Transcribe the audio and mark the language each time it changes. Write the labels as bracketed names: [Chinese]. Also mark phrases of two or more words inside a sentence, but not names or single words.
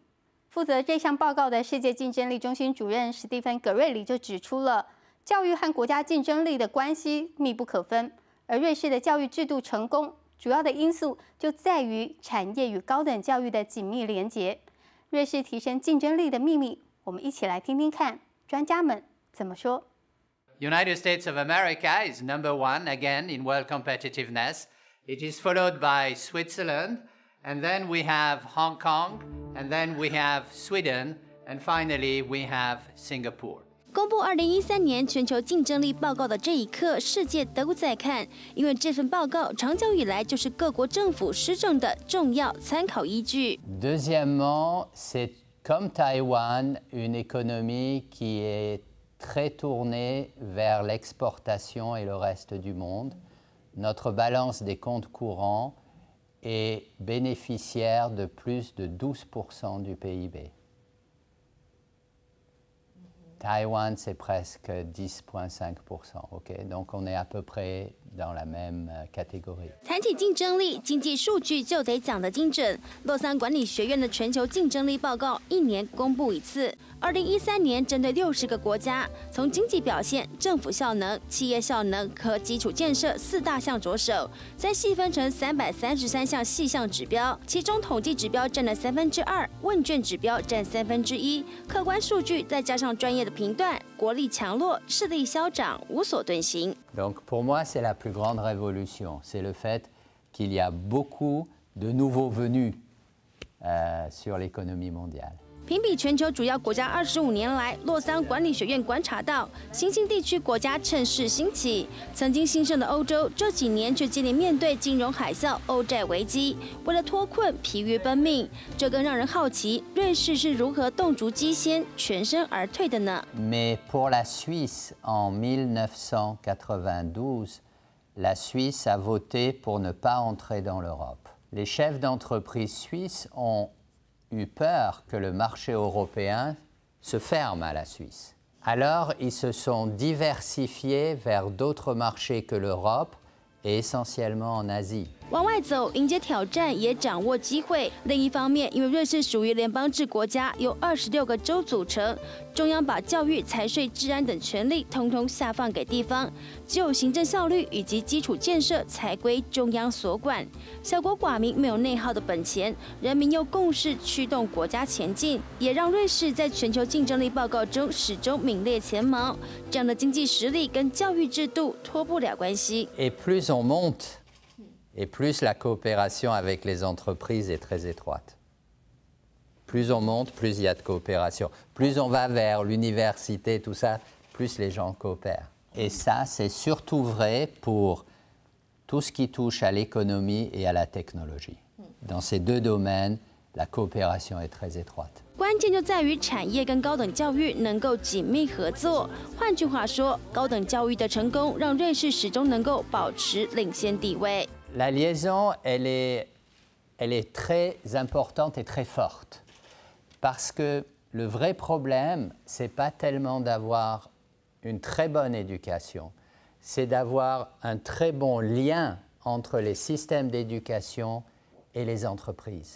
[Chinese] 负责这项报告的世界竞争力中心主任史蒂芬·葛瑞里就指出了，教育和国家竞争力的关系密不可分。而瑞士的教育制度成功，主要的因素就在于产业与高等教育的紧密连结。瑞士提升竞争力的秘密，我们一起来听听看。专家们怎么说 [English] United States of America is number 1 again in world competitiveness. It is followed by Switzerland, and then we have Hong Kong, and then we have Sweden, and finally we have Singapore. [Chinese] 公布2013年全球竞争力报告的这一刻，世界都在看，因为这份报告长久以来就是各国政府施政的重要参考依据。 [French] Deuxièmement, c'est comme Taïwan, une économie qui est très tournée vers l'exportation et le reste du monde. Notre balance des comptes courants est bénéficiaire de plus de 12% du PIB. Taïwan, c'est presque 10,5%. Okay? Donc on est à peu près dans la même catégorie. [Chinese] 谈起竞争力，经济数据就得讲得精准。洛桑管理学院的全球竞争力报告1年公布一次。2013年针对60个国家，从经济表现、政府效能、企业效能和基础建设4大项着手，再细分成333项细项指标，其中统计指标占了2%，问卷指标占1/3，客观数据再加上专业的评断，国力强弱、势力消长，无所遁形。 [French] Donc pour moi, c'est la plus grande révolution. C'est le fait qu'il y a beaucoup de nouveaux venus sur l'économie mondiale. [Chinese] 评比全球主要国家25年来，洛桑管理学院观察到，新兴地区国家趁势兴起。曾经兴盛的欧洲，这几年却接连面对金融海啸、欧债危机，为了脱困疲于奔命。这更让人好奇，瑞士是如何动足机先，全身而退的呢？ [French] Mais pour la Suisse, en 1992, la Suisse a voté pour ne pas entrer dans l'Europe. Les chefs d'entreprise suisses ont eu peur que le marché européen se ferme à la Suisse. Alors, ils se sont diversifiés vers d'autres marchés que l'Europe et essentiellement en Asie. [Chinese] 往外走，迎接挑战，也掌握机会。另一方面，因为瑞士属于联邦制国家，由26个州组成，中央把教育、财税、治安等权力统统下放给地方，只有行政效率以及基础建设才归中央所管。小国寡民，没有内耗的本钱，人民用共识驱动国家前进，也让瑞士在全球竞争力报告中始终名列前茅。这样的经济实力跟教育制度脱不了关系。 [French] Et plus on monte, et plus la coopération avec les entreprises est très étroite. Plus on monte, plus il y a de coopération. Plus on va vers l'université, tout ça, plus les gens coopèrent. Et ça, c'est surtout vrai pour tout ce qui touche à l'économie et à la technologie. Dans ces deux domaines, la coopération est très étroite. [Chinese] 关键就在于产业跟高等教育能够紧密合作。换句话说，高等教育的成功让瑞士始终能够保持领先地位。 [French] La liaison, elle est très importante et très forte. Parce que le vrai problème, c'est pas tellement d'avoir une très bonne éducation, c'est d'avoir un très bon lien entre les systèmes d'éducation et les entreprises.